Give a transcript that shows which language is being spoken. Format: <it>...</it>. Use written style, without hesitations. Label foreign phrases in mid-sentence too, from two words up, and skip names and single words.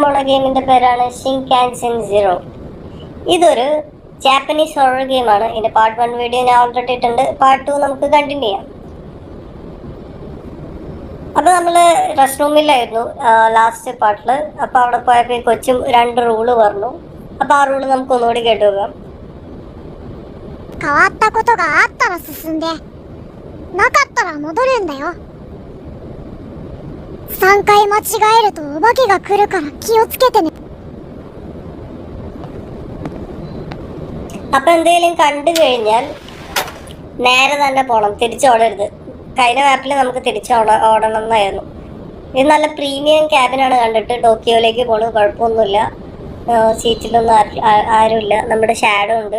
<ml>ഗെയിമിന്റെ പേരാണ് ഷിൻകാൻസെൻ സീറോ. ഇതൊരു</ml> <en>Japanese horror</en> <ml>ഗെയിമാണ്. ഇതിന്റെ</ml> <en>part 1 video</en> <ml>ഞാൻ ഓൾറെഡി ഇട്ടിട്ടുണ്ട്. പാർട്ട് 2 നമുക്ക് കണ്ടിന്യൂ ചെയ്യാം. അപ്പോൾ നമ്മൾ റെസ്റ്റ് റൂമിലായിരുന്നു ലാസ്റ്റ് പാർട്ടിൽ. അപ്പോൾ അവിടെ പോയപ്പോൾ ഈ കൊച്ചും 2 റൂള് പറഞ്ഞു. അപ്പോൾ ആ റൂള് നമുക്ക് ഒന്നുകൂടി കേട്ടു നോക്കാം.</ml> <ja>変わったことがあったら進んで、なかったら戻るんだよ。3回間違えるとお化けが来るから気をつけてね。</ja> <ml>അപ്പം എന്തെങ്കിലും കണ്ടു കഴിഞ്ഞാൽ നേരെ തന്നെ പോകണം, തിരിച്ചോടരുത്. കഴിഞ്ഞ മാപ്പിൽ നമുക്ക് ഓടണം എന്നായിരുന്നു. ഇത് നല്ല പ്രീമിയം ക്യാബിനാണ്. കണ്ടിട്ട് ടോക്കിയോയിലേക്ക് പോകണം, കുഴപ്പമൊന്നുമില്ല. സീറ്റിലൊന്നും ആരുമില്ല. നമ്മുടെ ഷാഡോ ഉണ്ട്.</ml>